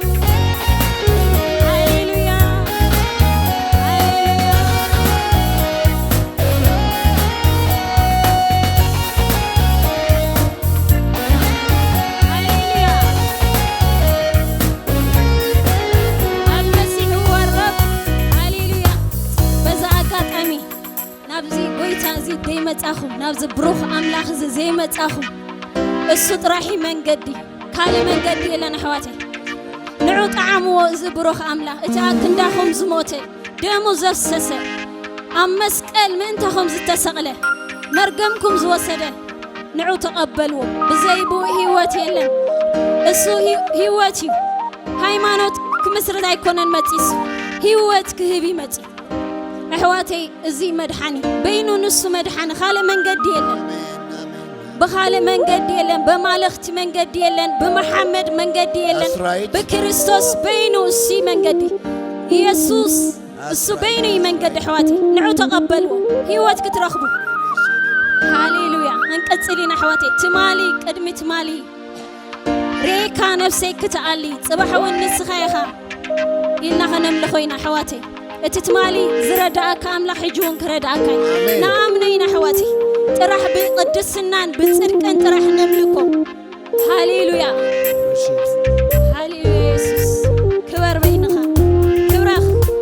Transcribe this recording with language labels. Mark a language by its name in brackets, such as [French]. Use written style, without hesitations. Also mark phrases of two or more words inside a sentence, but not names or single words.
[Arabic] هللويا هللويا المسيح هو الرب هللويا بዛ [Tigrinya] ኣጋጣሚ ናብዚ ጎይታ እዚ ዘይመፃኹም ናብዚ ብሩኽ ኣምላኽ እዚ ዘይመፃኹም እሱ ጥራሒ መንገዲ ካልእ መንገዲ የለን ኣሕዋተይ ንዑ ጣዕምዎ እዚ ብሩኽ ኣምላኽ እቲ ኣብ ክንዳኹም ዝሞተ ደሙ ዘፍሰሰ ኣብ መስቀል ምእንታኹም ዝተሰቕለ መርገምኩም ዝወሰደ ንዑ ተቐበልዎ ብዘይቡ ህይወት የለን እሱ ህይወት እዩ ሃይማኖት ክምስርት ኣይኮነን መፂሱ ህይወት ክህብ ይመፂ ኣሕዋተይ እዚ መድሓኒ በይኑ ንሱ መድሓኒ ካልእ መንገዲ የለን بخالق መንገድ የለን በማለክት መንገድ የለን በመሐመድ መንገድ የለን በክርስቶስ በይኑ እሱ መንገድ ኢየሱስ እሱ በይኑ መንገድ ሕዋቲ ንዑ ተቀበሉ ህይወት ክትረኽቡ ሃሌሉያ እንቀጽሊና ሕዋቲ ትማሊ ቅድሚ ትማሊ ሬካ ነፍሰይ ክትዓሊ ጽባሕውን ንስኻይኻ ኢልና ኸነምልኾይና ሕዋቲ እቲ ትማሊ ዝረዳእካ ኣምላኽ ሕጂውን ክረዳእካ ንኣምነይና ሕዋቲ ጥራሕ ብቅድስናን ብጽድቅን ጥራሕ ነምልኮ ሃሌሉያ ሃሌሉያ ኢየሱስ ክበር በይንኻ ክብራኽ